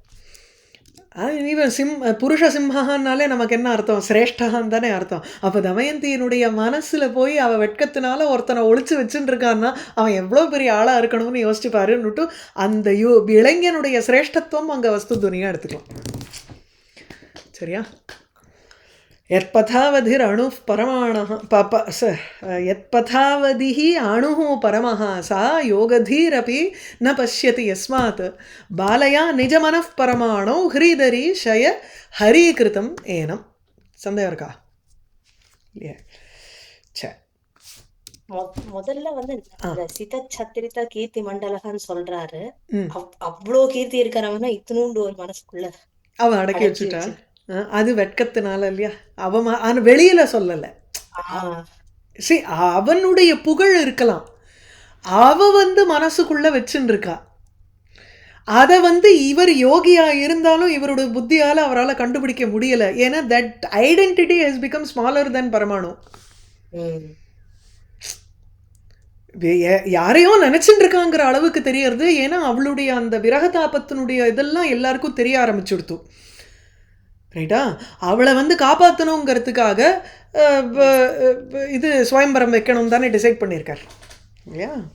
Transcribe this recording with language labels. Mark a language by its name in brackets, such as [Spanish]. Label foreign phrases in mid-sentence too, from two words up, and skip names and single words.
[Tamil] இவன் புருஷ சிம்ஹான்னாலே நமக்கு என்ன அர்த்தம்? சிரேஷ்டகான்னு தானே அர்த்தம். அப்போ தமயந்தியினுடைய மனசில் போய் அவள் வெட்கத்தினால ஒருத்தனை ஒழிச்சு வச்சுட்டு இருக்கான்னா அவன் எவ்வளோ பெரிய ஆளாக இருக்கணும்னு யோசிச்சு பாருன்னுட்டு அந்த இளைஞனுடைய சிரேஷ்டத்துவம் அங்கே வஸ்து துணியாக எடுத்துக்கலாம். சரியா? [Sanskrit] यत्पथावधिर अणुः परमाणः यत्पथावधिः अणुः परमः सा योगधीरपि न पश्यति यस्मात् बालया निजमनः परमाणौ ह्रीदरी शय हरीकृतम् एनं. [Tamil] சந்தேகம் இருக்கா? இல்லையா? சரி, முதல்ல வந்து [Sanskrit] सित छत्रित कीर्ति [Tamil] மண்டலகன்னு சொல்றாரு. அவ்வளோ கீர்த்தி இருக்கிறவனா இத்தினூண்டு ஒரு மனசுக்குள்ள அவன் அடக்கி வச்சுட்டா. அது வெட்கத்தினால இல்லையா? அவன் வெளியில சொல்லலை. சரி, அவனுடைய புகழ் இருக்கலாம், அவ வந்து மனசுக்குள்ள வச்சுன்னு இருக்கா. அதை வந்து இவர் யோகியா இருந்தாலும் இவருடைய புத்தியால் அவரால் கண்டுபிடிக்க முடியலை. [English] ஏன்னா that identity has become smaller than paramanu. [Tamil] யாரையோ நினைச்சுட்டு இருக்காங்கிற அளவுக்கு தெரியறது. ஏன்னா அவளுடைய அந்த விரகதாபத்தினுடைய இதெல்லாம் எல்லாருக்கும் தெரிய ஆரம்பிச்சுடுத்து. ரைட்டா? அவளை வந்து காப்பாற்றணுங்கிறதுக்காக இது சுயம்பரம் வைக்கணும் தானே டிசைட் பண்ணியிருக்கார் இல்லையா?